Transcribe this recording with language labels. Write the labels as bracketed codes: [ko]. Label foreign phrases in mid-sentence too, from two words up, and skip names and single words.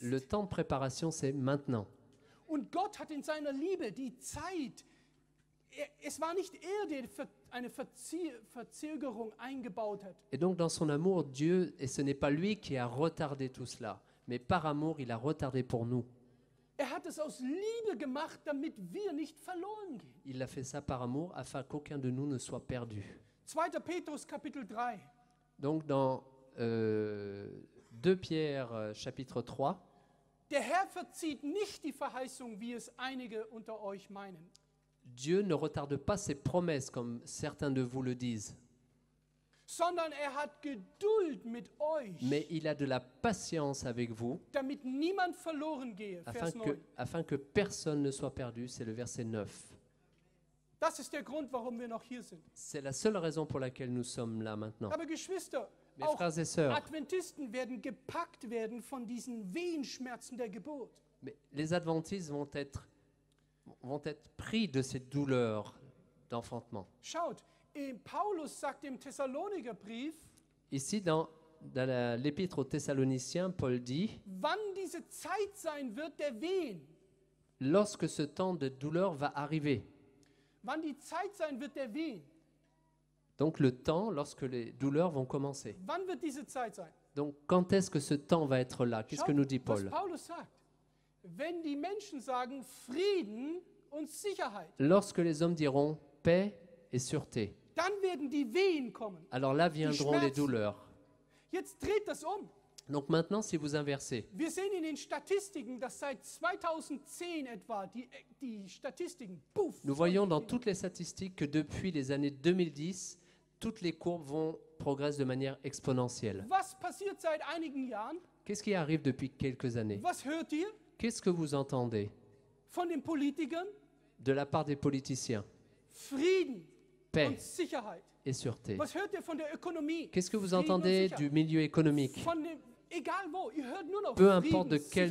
[fr] Le temps de préparation, c'est maintenant. [de] Und Gott hat in seiner Liebe die Zeit, es war nicht der eine Verzögerung eingebaut hat. [fr] Et donc, dans son amour, Dieu, et ce n'est pas lui qui a retardé tout cela, mais par amour, il a retardé pour nous. [de] Hat es aus Liebe gemacht, damit wir nicht verloren gehen. [fr] Il a fait ça par amour, afin qu'aucun de nous ne soit perdu. [de] 2. Petrus Kapitel 3. [fr] Donc, dans 2 Pierre, chapitre 3, [de] Der Herr verzieht nicht die Verheißung, wie es einige unter euch meinen. [fr] Dieu ne retarde pas ses promesses, comme certains de vous le disent, [de] Sondern hat Geduld mit euch, [fr] mais il a de la patience avec vous, [de] damit niemand verloren gehe. Vers 9. [fr] afin que personne ne soit perdu. C'est le verset 9. [de] Das ist der Grund, warum wir noch hier sind. [fr] C'est la seule raison pour laquelle nous sommes là maintenant. [de] Aber Geschwister, [fr] Mes [de] auch [fr] frères et sœurs, [de] Adventisten werden gepackt werden von diesen Wehenschmerzen der Geburt. [fr] mais les adventistes vont être pris de cette douleur d'enfantement. [de] Schaut, Paulus sagt im Thessalonikerbrief, [fr] Ici, dans l'épître aux Thessaloniciens, Paul dit, [de] wann diese Zeit sein wird der Wehen. [fr] lorsque ce temps de douleur va arriver, [de] Wann die Zeit sein wird der Wehen. [fr] donc le temps lorsque les douleurs vont commencer. [de] Wann wird diese Zeit sein? [fr] Donc quand est-ce que ce temps va être là? Qu'est-ce que nous dit [de] was [fr] Paul? [de] Paulus sagt. Wenn die Menschen sagen Frieden und Sicherheit, [fr] Lorsque les hommes diront paix et sûreté, [de] dann werden die Wehen kommen. [fr] alors là viendront les [de] Schmerzen. [fr] douleurs. [de] Jetzt dreht das um. [fr] Donc maintenant, si vous inversez, [de] Wir sehen in den Statistiken, dass seit 2010 etwa die Statistiken, puff, [fr] nous voyons dans toutes les statistiques que depuis les années 2010, toutes les courbes progressent de manière exponentielle. [de] Was passiert seit einigen Jahren? [fr] Qu'est-ce qui arrive depuis quelques années? [de] Was hört ihr [fr] Qu'est-ce que vous entendez [de] von den Politikern? [fr] de la part des politiciens? [de] Frieden [fr] Paix [de] und Sicherheit. [fr] et sûreté. [de] Was hört ihr von der Ökonomie? [fr] Qu'est-ce que vous [de] Frieden und [fr] entendez [de] Sicherheit. [fr] du milieu économique? [de] Von dem, egal wo, ihr hört nur noch [fr] Peu [de] Frieden, [fr] importe de quelle